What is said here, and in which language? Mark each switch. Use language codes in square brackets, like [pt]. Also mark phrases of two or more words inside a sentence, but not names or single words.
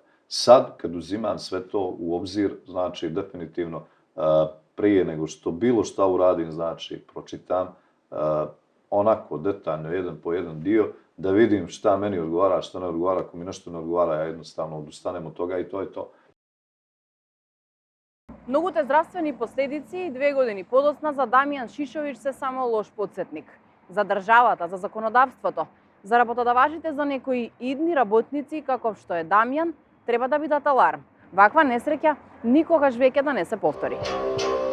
[sr] Sad, kad uzimam sve to u obzir, znači, definitivno, prije nego što bilo šta uradim, znači, pročitam, onako detaljno, jedan po jedan dio, da vidim šta meni odgovara, šta ne odgovara. Ako mi nešto ne odgovara, ja jednostavno odustanem od toga i to je to. [mk] Многуте здравствени последици и 2 години подоцна за Дамјан Шишовиќ се само лош потсетник. За државата, за законодавството, за работодавачите за некои идни работници каков што е Дамјан, треба да бидат аларм. Ваква несреќа никогаш веќе да не се повтори.